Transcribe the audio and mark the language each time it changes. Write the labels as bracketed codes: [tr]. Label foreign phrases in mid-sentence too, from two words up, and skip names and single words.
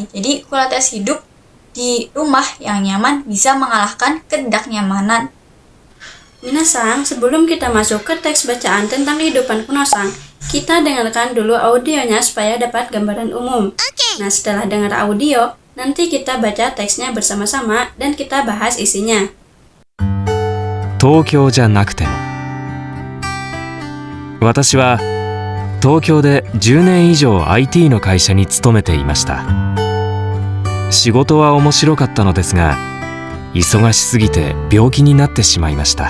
[id] Jadi kualitas hidup di rumah yang nyaman bisa mengalahkan ketidaknyamanan. Minasang, sebelum kita masuk ke teks bacaan tentang kehidupan Kunosang, kita dengarkan dulu audionya supaya dapat gambaran umum. Nah, setelah dengar audio, nanti kita baca teksnya bersama-sama dan kita bahas isinya. [ja] 東京じゃなくても。私は東京で10年以上 IT の会社に勤めていました。仕事は面白かったのですが、忙しすぎて病気になってしまいました。